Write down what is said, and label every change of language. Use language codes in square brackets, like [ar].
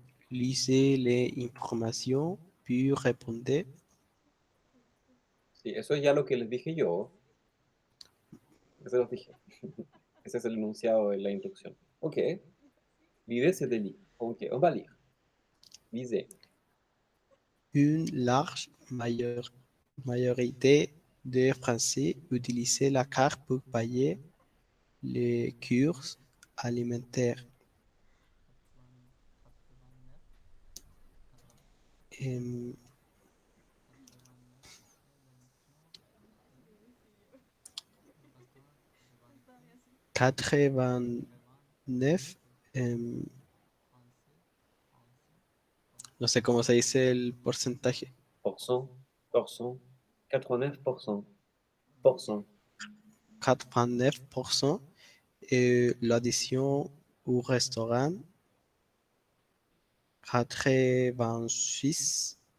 [fr] Lisez les informations, puis répondez. [es] Sí, eso es ya lo que les dije yo. Eso los dije. Ese es el enunciado de la instrucción. [fr] Ok. L'idée, c'est de lire. Ok, on va lire. Lisez. Une large majorité de Français utilisent la carte pour payer les courses alimentaires. [es] Em, 89, no sé cómo se dice el porcentaje. [fr] Pourcent, pourcent, 89%. Pourcent. 89% et l'addition au restaurant 86